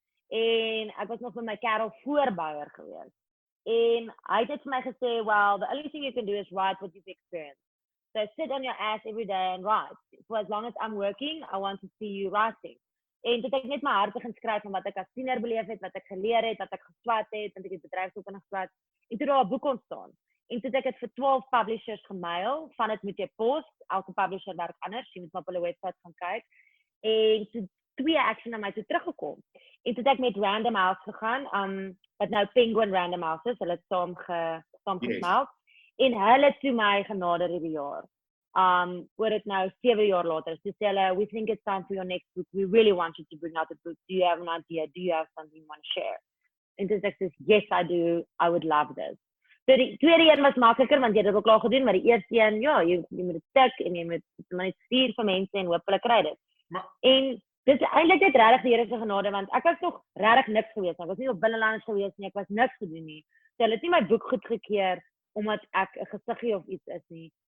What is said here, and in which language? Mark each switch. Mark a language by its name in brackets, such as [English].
[Afrikaans] En ek was nog met my kerel voorbouer gewees. En hy het vir my gesê, [English] well, the only thing you can do is write what you've experienced. So sit on your ass every day and write. For as long as I'm working, I want to see you writing. [Afrikaans] En toe ek net my hart begin skryf van wat ek as tiener beleef het, wat ek geleer het, wat ek geswat het, want ek het bedryfsopleiding geswat. En toe daar 'n boek ontstaan. En toe ek dit vir 12 publishers gemail, van dit moet jy post, elke publisher werk anders, jy moet maar op hulle webwerf gaan kyk. En toe 2 action na my toe teruggekom. En toe ek met Random House gegaan, wat nou Penguin Random House is, hulle het saam gesmelt. En hulle toe my genader hierdie jaar. Oor dit nou 7 jaar later. So sê hulle, [English] we think it's time for your next book. We really want you to bring out a book. Do you have an idea? Do you have something you want to share? [Afrikaans] En toe ek sê, [English] yes, I do. I would love this. [Afrikaans] So die tweede een was makliker, want jy het dit ook klaar gedoen, maar die eerste een, ja, jy moet dit tik, en jy moet net stuur vir mense, en hoop hulle kry dit. En dis eintlik net regtig die Here se genade, want ek was nog regtig niks gewees. Ek was nie op binnelanders gewees nie, ek was niks gedoen nie. So hulle het nie my boek goedgekeur omdat ek 'n gesiggie of iets is nie.